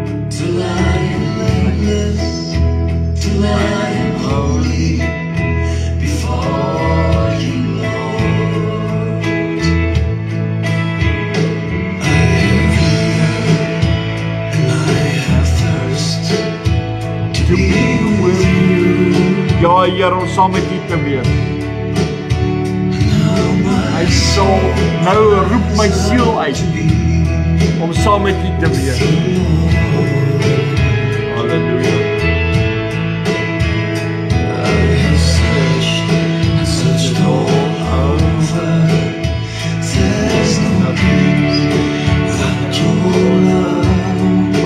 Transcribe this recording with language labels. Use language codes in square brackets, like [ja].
[en] till I am blameless, till I am holy before You, Lord. I have hunger and I have thirst to be with You. [af] Ja, Here, om saam met U te wees. [en] Now my [af] Hy sal nou roep my siel uit om saam met U te wees. Halleluja. [en] I have searched and searched all over. There's no peace without Your love.